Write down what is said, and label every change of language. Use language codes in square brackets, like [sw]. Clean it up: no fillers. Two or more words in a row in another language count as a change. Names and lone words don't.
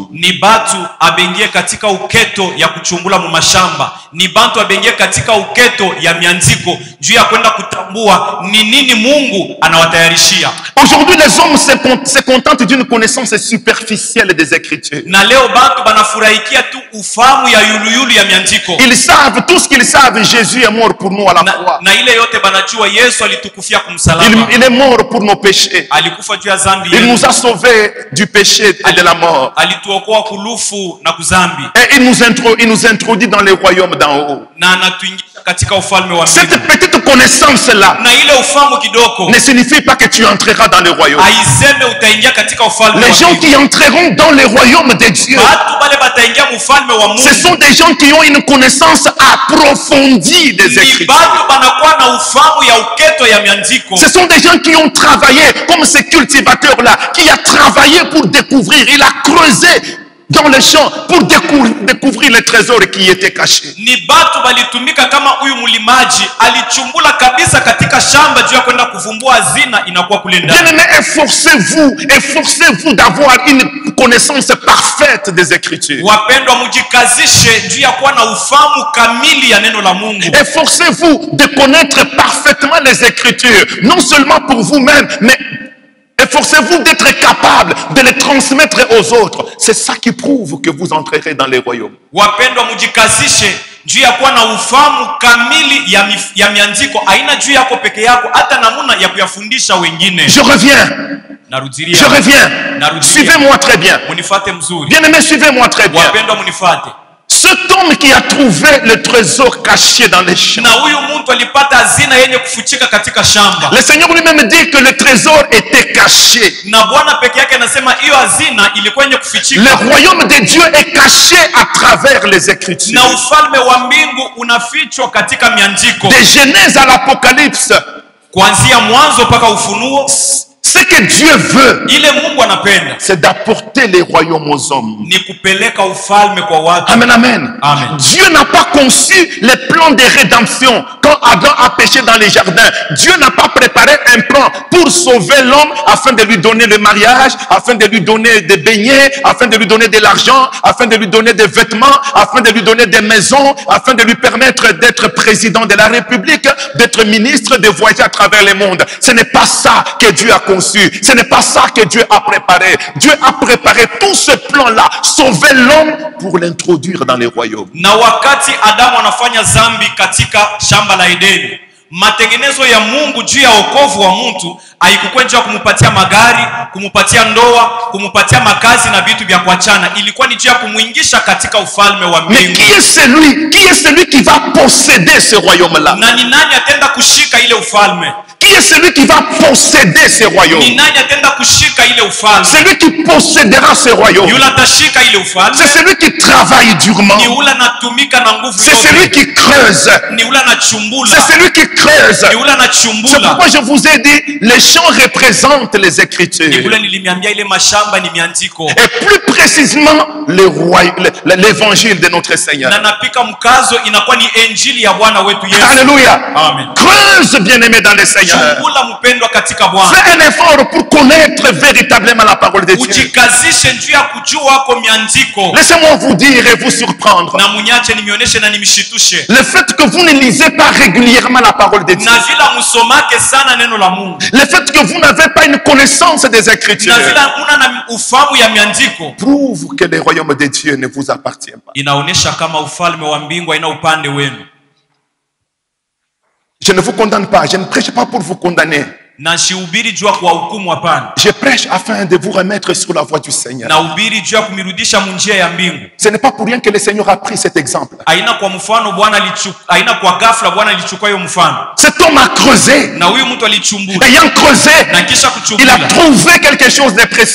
[sw] Ni batu abengie katika uketo ya kuchungula mu mashamba. Ni batu abengie katika uketo ya mianziko juu ya kwenda kutambua ni nini Mungu anawatayarishia. [fr] Aujourd'hui, les hommes se contentent d'une connaissance superficielle des Écritures. [sw] Na leo batu banafurahikia tu ufahamu ya yuluyulu ya mianziko. [fr] Ils savent, tout ce qu'ils savent, Jésus est mort pour nous à la croix. [sw] Na ile yote banajua Yesu alitukufia kumsalaba. [fr] Il est mort pour nos péchés. [sw] Alikufa juu ya zambi [fr] Il [sw] yetu. [fr] nous a sauvés du péché et de la mort. [sw] Alituokoa kulufu na kuzambi. [fr] Et il nous introduit dans les royaumes d'en haut. [sw] Na anatuingisha katika ufalme wa [fr] Cette [sw] mbingu. [fr] petite connaissance-là [sw] Na ile ufahamu kidoko [fr] ne signifie pas que tu entreras dans les royaumes. [sw] aiseme utaingia katika ufalme [fr] Les [sw] wa [fr] gens [sw] mbingu. [fr] qui entreront dans les royaumes de Dieu, [sw] Batu bale bataingia mufalme wa [fr] ce [sw] Mungu. [fr] sont des gens qui ont une connaissance approfondie des [sw] Ni [fr] Écritures. [sw] batu banakuwa na ufahamu ya uketo ya miandiko. [fr] Ce sont des gens qui ont travaillé, comme ce cultivateur-là, qui a travaillé pour découvrir. Il a creusé dans le champ pour découvrir les trésors qui étaient cachés. [sw] Ni batu balitumika kama huyu mulimaji alichumbula kabisa katika shamba juu ya kwenda kuvumbua hazina inakuwa kule ndani. [fr] Bien-aimés, efforcez-vous d'avoir une connaissance parfaite des Écritures. [sw] Wapendwa, mujikazishe juu ya kuwa na ufahamu kamili ya neno la Mungu. [fr] Efforcez-vous de connaître parfaitement les Écritures, non seulement pour vous-même, mais efforcez-vous d'être capable de les transmettre aux autres. C'est ça qui prouve que vous entrerez dans les royaumes. [sw] Wapendwa, mujikazishe juu ya kuwa na ufahamu kamili ya miandiko, aina juu yako peke yako, hata namuna ya kuyafundisha wengine. [fr] Je reviens. [sw] Narudilia. [fr] Je reviens. [sw] Narudilia. [fr] Suivez-moi très bien. [sw] Munifate mzuri. [fr] Bien-aimés, suivez-moi très bien. [sw] Wapendwa, munifate. [fr] Cet homme qui a trouvé le trésor caché dans les champs, [sw] Na huyu mtu alipata hazina yenye kufuchika katika shamba. [fr] le Seigneur lui-même dit que le trésor était caché. [sw] Na Bwana peke yake anasema hiyo hazina ilikuwa yenye kufichika. [fr] Le royaume de Dieu est caché à travers les Écritures. [sw] Na ufalme wa mbingu unafichwa katika miandiko. [fr] De Genèse à l'Apocalypse, [sw] Kuanzia mwanzo mpaka Ufunuo, [fr] ce que Dieu veut, [sw] ile Mungu anapenda [fr] c'est d'apporter les royaumes aux hommes. [sw] ni kupeleka ufalme kwa watu. Amen, amen. Amen. [fr] Dieu n'a pas conçu les plans de rédemption quand Adam a péché dans les jardins. Dieu n'a pas préparé un plan pour sauver l'homme afin de lui donner le mariage, afin de lui donner des beignets, afin de lui donner de l'argent, afin de lui donner des vêtements, afin de lui donner des maisons, afin de lui permettre d'être président de la République, d'être ministre, de voyager à travers le monde. Ce n'est pas ça que Dieu a conçu. Ce n'est pas ça que Dieu a préparé. Dieu a préparé tout ce plan-là, sauver l'homme pour l'introduire dans les royaumes. [sw] Na wakati Adamu anafanya zambi katika shamba la Edeni, matengenezo ya Mungu juu ya wokovu wa mtu haikuwa njia kumupatia magari, kumupatia ndoa, kumupatia makazi na vitu vya kuachana. Ilikuwa ni njia kumuingisha katika ufalme wa [fr] Mais [sw] mbingu. [fr] qui est celui qui va posséder ce royaume-là? [sw] Na ni nani atenda kushika ile ufalme? [fr] Qui Qui est celui qui va posséder ce royaume? [sw] Ni nani atenda kushika ile ufalme? [fr] Celui qui possédera ce royaume. [sw] Yule atashika ile ufalme. [fr] C'est celui qui travaille durement. [sw] Ni ule anatumika na nguvu [fr] C'est [sw] yote. [fr] celui qui creuse. [sw] Ni ule anachumbula. [fr] C'est celui qui creuse. [sw] Ni ule [fr] C'est [sw] anachumbula. [fr] pourquoi je vous ai dit, les champs représentent les [sw] Ni [fr] Écritures. [sw] ule nilimiambia ile mashamba ni miandiko. [fr] Et plus précisément, l'évangile de notre Seigneur. [sw] Na napika mkazo inakuwa ni injili ya Bwana wetu Yesu. [fr] Alléluia. Amen. Creuse, bien-aimé dans le Seigneur. [sw] Chumbula mpendwa katika Bwana. [fr] Fais un effort pour connaître véritablement la parole de Dieu. [sw] Ujikazishe njuu ya kujua kwa miandiko. [fr] Laissez-moi vous dire et vous surprendre. [sw] Na munyache nimionyeshe na nimshitushe. [fr] Le fait que vous ne lisez pas régulièrement la parole de Dieu. [sw] Na vila musomake sana neno la Mungu. [fr] Le fait que vous n'avez pas une connaissance des Écritures. [sw] Na vila una na ufahamu ya miandiko. [fr] Prouve que le royaume de Dieu ne vous appartient pas. [sw] Inaonesha kama ufalme wa mbingu haina upande wenu. [fr] Je ne vous condamne pas. Je ne prêche pas pour vous condamner. [sw] Na sihubiri juu ya kuwahukumu, hapana. [fr] Je prêche afin de vous remettre sur la voie du Seigneur. [sw] Na ubiri juu ya kumirudisha munjia ya mbingu. [fr] Ce n'est pas pour rien que le Seigneur a pris cet exemple. [sw] Haina kwa mfano Bwana alichukua, haina kwa ghafla Bwana alichukua hiyo mfano. [fr] Cet homme a creusé. [sw] Na huyu mtu alichumbua. [fr] Ayant creusé, [sw] Na kisha [fr] il [sw] kuchumbula. [fr] a trouvé quelque chose de précieux.